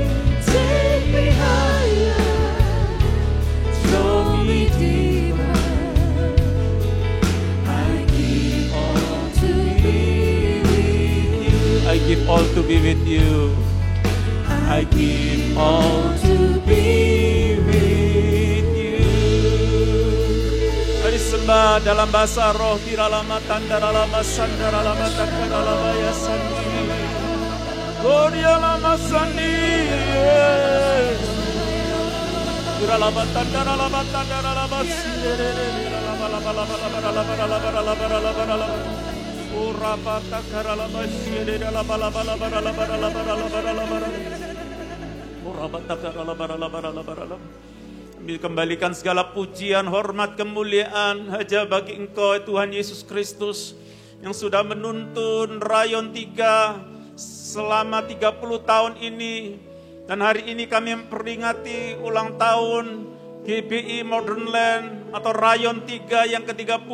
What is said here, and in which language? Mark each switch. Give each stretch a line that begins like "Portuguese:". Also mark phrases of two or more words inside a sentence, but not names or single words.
English: Take me higher, draw me deeper. I give all to be with you. I give all to be with you. I give all to be with you.
Indonesian: Mari sembah dalam bahasa roh. Kiralama tandaralama sandaralama takaralama ya sandi. Gorialama sandi. Kiralama tandaralama tandaralama sinderere. Kiralama lama lama lama. Urapa takaralama sinderere lama lama lama. Kami kembalikan segala pujian, hormat, kemuliaan hanya bagi Engkau Tuhan Yesus Kristus yang sudah menuntun Rayon 3 selama 30 tahun ini. Dan hari ini kami memperingati ulang tahun GBI Modern Land atau Rayon 3 yang ke-30.